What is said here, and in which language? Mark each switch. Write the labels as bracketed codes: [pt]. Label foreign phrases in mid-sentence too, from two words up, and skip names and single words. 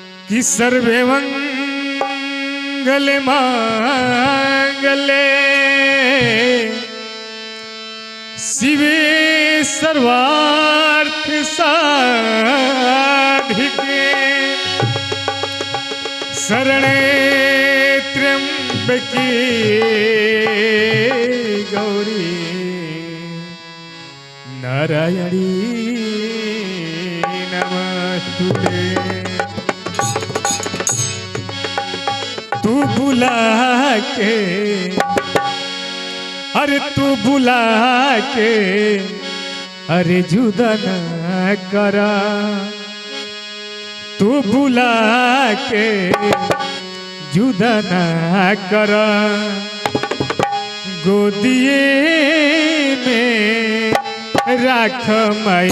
[sa] कि सर्वे मंगल मांगले शिवे सर्वार्थ साधिके शरणे त्र्यंबके गौरी नारायणी नमस्तुते। [pa] ਤੂ ਬੁਲਾ ਕੇ ਅਰੇ ਤੂ ਬੁਲਾ ਕੇ ਅਰੇ ਜੁਦਾ ਨ ਕਰਾ, ਤੂ ਬੁਲਾ ਕੇ ਜੁਦਾ ਨ ਕਰਾ, ਗੋਦਿਏ ਮੇਂ ਰਾਖ ਮਈ।